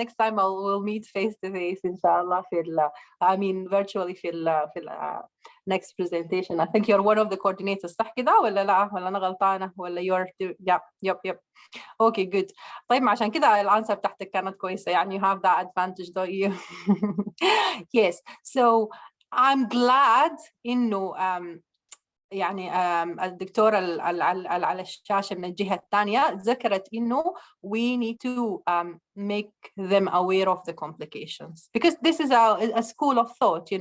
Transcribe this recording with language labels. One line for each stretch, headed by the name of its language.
English: Next time we'll meet face to face إن شاء الله virtually في next presentation. I think you're one of the coordinators.
Arabic: صح كده ولا لا؟ ولا أنا غلطانة؟ ولا
English: you're yep. Okay, good.
Arabic: طيب عشان كده الأنسر بتاعتك كانت كويسة.
English: يعني you have that advantage, don't you? Yes. So I'm glad
Arabic: إنه يعني الدكتورة على الشاشة من الجهة الثانية ذكرت إنه
English: we need to make them aware of the complications, because this is a school of thought.